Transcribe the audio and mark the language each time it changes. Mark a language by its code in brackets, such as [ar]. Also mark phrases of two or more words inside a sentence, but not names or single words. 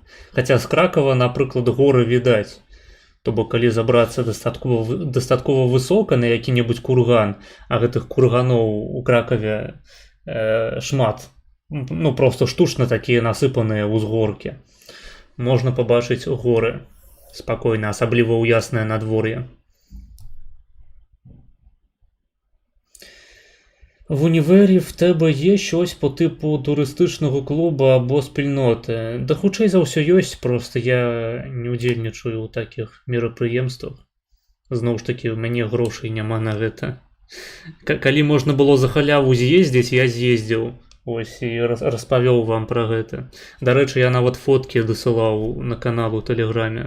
[be] Хаця з Кракава, напрыклад, горы відаць. То бок, калі забрацца дастаткова высока на які-небудзь курган, а гэтых курганоў у Кракаве шмат. Ну, просто штучна такія насыпаныя ўзгоркі. Можна пабачыць горы спакойна, асабліва ў яснае надвор'е. [uk] В універі в тебе є щось по типу туристичного клубу або спільноти? [be] Да хутчэй за ўсё ёсць, просто я не удзельнічаю ў такіх мерапрыемствах. Зноў ж такі, у мяне грошай няма на гэта. Калі можна было за халяву з'ездзіць, я з'ездзіў. Ось, і распавёў вам пра гэта. Дарэчы, я нават фоткі дасылаў на канал у Тэлеграме.